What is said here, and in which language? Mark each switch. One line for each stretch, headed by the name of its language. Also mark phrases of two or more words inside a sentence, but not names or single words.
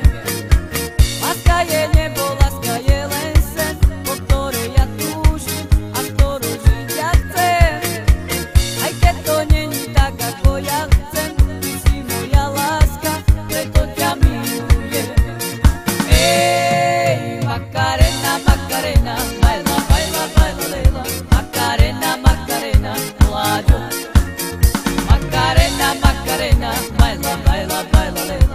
Slovak: Láska je nebo, láska je len sen, po ktorej ja túžim a s ktorou žiť ja chcem. Aj keď to není tak, ako ja chcem, ty si moja láska, preto ťa milujem. Ej,
Spanish: Macarena, Macarena, baila, baila, baila, baila. Macarena, Macarena, Láďo. Macarena, Macarena, baila, baila, baila, baila.